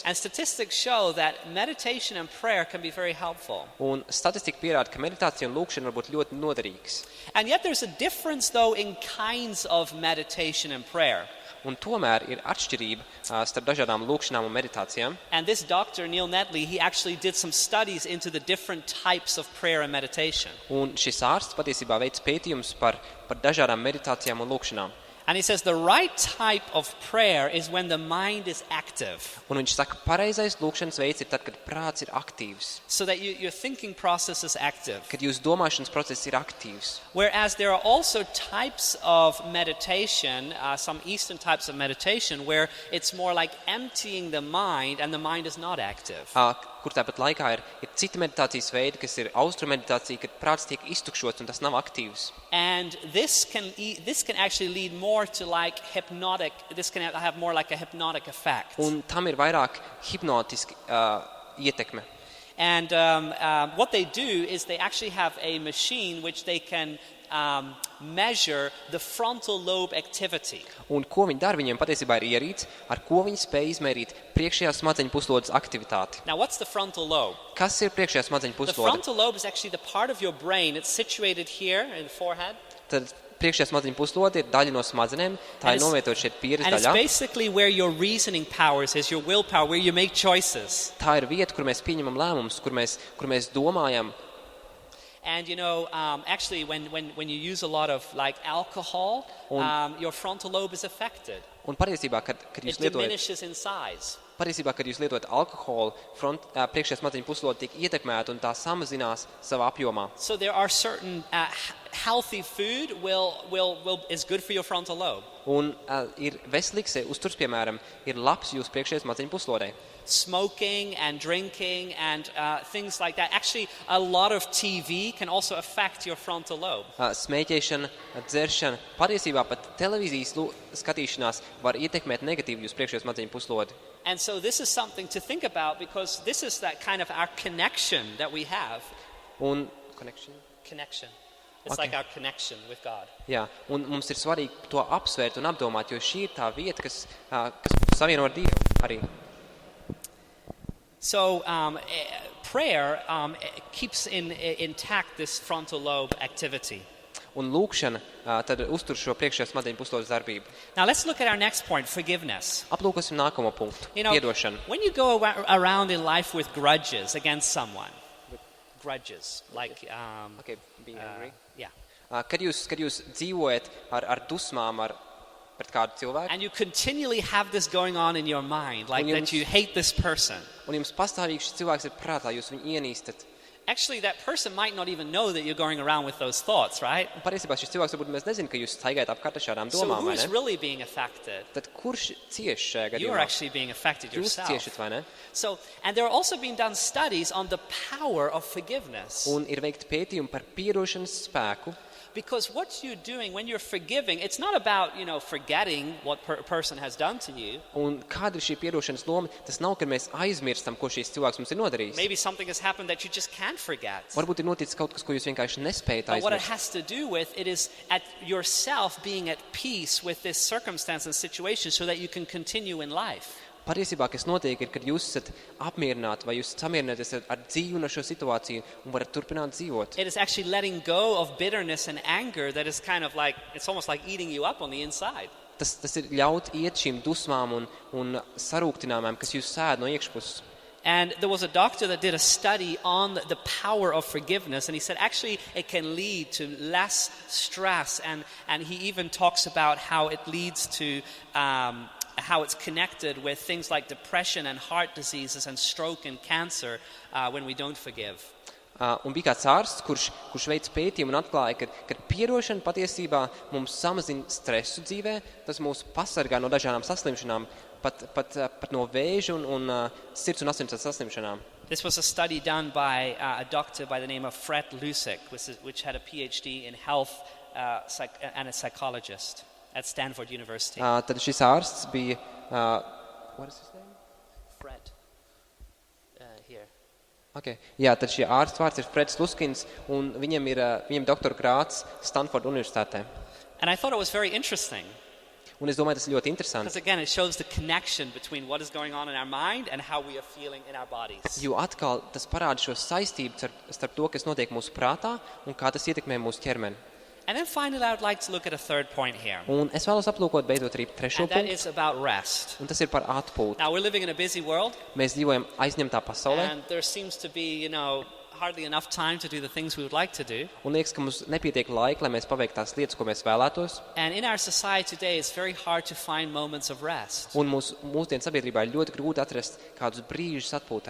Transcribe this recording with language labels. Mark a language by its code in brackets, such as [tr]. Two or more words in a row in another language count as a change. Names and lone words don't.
[en] And statistics show that meditation and prayer can be very helpful. [lv] Un statistika pierāda, ka meditācija un lūkšana var būt ļoti noderīgas. [en] And yet there's a difference though in kinds of meditation and prayer. [lv] Un tomēr ir atšķirība starp dažādām lūkšanām un meditācijām. [en] And this Dr. Neil Nedley, he actually did some studies into the different types of prayer and meditation. [lv] Un šis ārsts patiesībā veic pētījumus par dažādām meditācijām un lūkšanām. [en] And he says the right type of prayer is when the mind is active. [lv] Un viņš saka, pareizais lūkšanas veids ir tad, kad prāts ir aktīvs. [en] So that your thinking process is active. [lv] Kad jūsu domāšanas process ir aktīvs. [en] Whereas there are also types of meditation, some Eastern types of meditation, where it's more like emptying the mind and the mind is not active. [lv] Kur tāpat laikā ir citi meditācijas veidi, kas ir austrumu meditācija, kad prāts tiek iztukšots un tas nav aktīvs. [en] And this can actually lead more to like hypnotic, this can have more like a hypnotic effect. [lv] Un tam ir vairāk hipnotiski ietekme. [en] And what they do is they actually have a machine which they can measure the frontal lobe activity. [lv] Un ko viņi dara? Viņiem patiesībā ir ierīce, ar ko viņi spēj izmērīt priekšējā smadzeņu puslodes aktivitāti. [en] Now, what's the frontal lobe? [lv] Kas ir priekšējā smadzeņu [en] The [lv] puslode? [en] frontal lobe is actually the part of your brain. It's situated here in the forehead. [lv] Tad priekšējā smadzeņu puslode ir daļa no smadzenēm, tā ir novietot šeit pieres [en] And it's [lv] daļā. [en] basically where your reasoning powers is, your willpower, where you make choices. [lv] Tā ir vieta, kur mēs pieņemam lēmumus, kur mēs domājam. [en] And actually, when you use a lot of like alcohol, your frontal lobe is affected. [lv] Un patiesībā, kad [en] It [lv] jūs lietojat [en] diminishes in size. [lv] alkoholu, priekšējā smadzeņu puslode tiek ietekmēta un tā samazinās savā apjomā. [en] So there are certain healthy food is good for your frontal lobe. [lv] Un ir veselīgs uzturs, piemēram, ir labs jūsu priekšējā smadzeņu puslodei. [en] Smoking and drinking and things like that. Actually, a lot of TV can also affect your frontal lobe. [lv] Smēķēšana, dzeršana, patiesībā pat televīzijas skatīšanās var ietekmēt negatīvi jūsu priekšējā smadzeņu puslodi. [en] And so this is something to think about because this is that kind of our connection that we have. [lv] Un connection? [en] Connection. It's Okay. like our connection with God. [lv] Jā, un mums ir svarīgi to apsvērt un apdomāt, jo šī ir tā vieta, kas savieno ar Dievu arī. [en] So prayer keeps intact this frontal lobe activity. [lv] Un lūkšana tad uztur šo priekšējā smadzeņu puslodes darbību. [en] Now let's look at our next point, forgiveness. [lv] Aplūkosim nākamo punktu, piedošanu. [en] When you go around in life with grudges against someone, grudges, like Okay, being angry. yeah, [lv] Kad jūs dzīvojat ar dusmām pret kādu cilvēku, [en] and you continually have this going on in your mind, like that you hate this person. [lv] un jums pastāvīgi šis cilvēks ir prātā, jūs viņu ienīstat. [en] Actually, that person might not even know that you're going around with those thoughts, right? [lv] Un patiesībā šis cilvēks varbūt mēs nezinām, ka jūs staigājat apkārt ar šādām [en] So [lv] domām, [en] who [lv] vai [en] is [lv] ne? [en] really being affected? [lv] Tad kurš cieš šajā [en] You're [lv] gadījumā? [en] actually being affected [lv] Jūs [en] yourself. [lv] ciešat, vai ne? [en] So, and there are also being done studies on the power of forgiveness. [lv] Un ir veikti pētījumi par piedošanas spēku, [en] Because what you're doing when you're forgiving, it's not about, forgetting what a person has done to you. [lv] un kāda ir šī piedošanas loma? Tas nav, ka mēs aizmirstam, ko šīs cilvēks mums ir nodarījis. [en] Maybe something has happened that you just can't forget. [lv] Varbūt ir noticis kaut kas, ko jūs vienkārši nespējat [en] But what it [lv] aizmirst. [en] has to do with, it is at yourself being at peace with this circumstance and situation so that you can continue in life. [lv] Patiesībā, kas notiek, ir, kad jūs esat apmierināti vai jūs samierināties ar dzīvi un ar šo situāciju un varat turpināt dzīvot. [en] It is actually letting go of bitterness and anger that is kind of like, it's almost like eating you up on the inside. [lv] Tas ir ļaut iet šīm dusmām un sarūktinājumiem, kas jūs sēd no iekšpuses. [en] And there was a doctor that did a study on the power of forgiveness, and he said actually it can lead to less stress, and he even talks about how it leads to how it's connected with things like depression and heart diseases and stroke and cancer when we don't forgive. [lv] Un bija kāds ārsts, kurš veic pētījumu un atklāja, ka piedošana patiesībā mums samazina stresu dzīvē, tas mūs pasargā no dažādām saslimšanām, pat no vēža un sirds un asins saslimšanām. [en] This was a study done by a doctor by the name of Fred Lusik, which had a PhD in health and a psychologist at Stanford University. [lv] Tad šis ārsts bija, [en] what is his name? Fred. Here. Okay. [lv] Jā, tad šī ārsts vārds ir Freds Luskins, un viņam doktora grāds Stanford universitātē. [en] And I thought it was very interesting. [lv] Un es domāju, tas ir ļoti interesanti. [en] Because again, it shows the connection between what is going on in our mind and how we are feeling in our bodies. [lv] Jo atkal tas parāda šo saistību starp to, kas notiek mūsu prātā un kā tas ietekmē mūsu ķermeni. [en] And then finally, I would like to look at a third point here. [lv] Un es vēlos aplūkot beidzot arī trešo [en] And that [lv] punktu, [en] is about rest. [lv] un tas ir par atpūtu. [en] Now, we're living in a busy world, [lv] Mēs dzīvojam aizņemtā pasaulē, [en] and there seems to be, hardly enough time to do the things we would like to do. [lv] un liekas, ka mums nepietiek laika, lai mēs paveiktu tās lietas, ko mēs vēlētos. [en] And in our society today, it's very hard to find moments of rest. [lv] Un mūsdienu sabiedrībā ir ļoti grūti atrast kādus brīžus atpūtē.